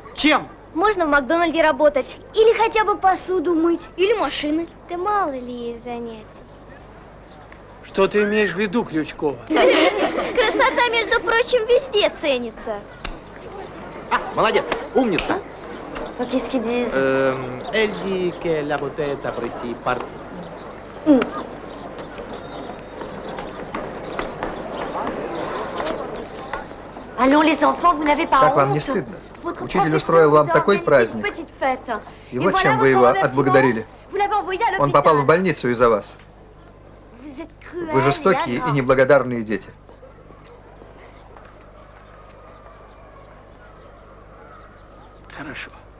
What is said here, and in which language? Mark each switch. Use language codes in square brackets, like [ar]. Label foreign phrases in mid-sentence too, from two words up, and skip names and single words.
[ru] Чем? Можно в Макдональде работать. Или хотя бы посуду мыть. Или машины. Да мало ли есть занятий. Что ты имеешь в виду, Крючкова? Красота, между прочим, везде ценится. Молодец, умница. [fr] Qu'est-ce qu'ils disent? Elle dit que la beauté est appréciée partout. Allons, les enfants, vous n'avez pas [ru] Как вам не [fr] honte? [ru] стыдно? Учитель устроил вам такой праздник. И вот чем вы его отблагодарили. Он попал в больницу из-за вас. Вы жестокие и неблагодарные дети. Хорошо.